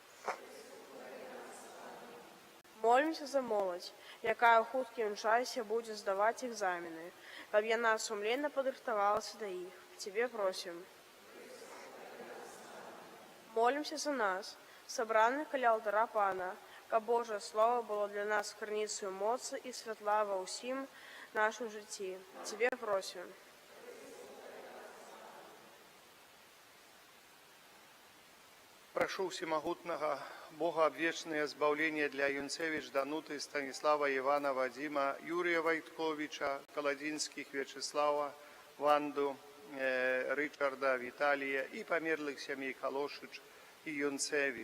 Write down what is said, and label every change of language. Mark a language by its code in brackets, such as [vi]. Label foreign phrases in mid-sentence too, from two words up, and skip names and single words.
[be] Молімся за моладзь, якая ў хуткім часе будзе здаваць экзамены, каб яна сумленна падрыхтавалася да іх. Цябе просім. Молімся за нас, сабраных каля алтара Пана, каб Божае Слово было для нас крыніцаю моцы і святла ва ўсім нашым жыцці. Цябе просім. [ru] Прошу всемогутного Бога обвечное избавление для Юнцевич, Дануты, Станислава, Ивана, Вадима, Юрия Войтковича, Колодинских, Вячеслава, Ванду, Ричарда, Виталия и померлых семей Калошич и Юнцевич.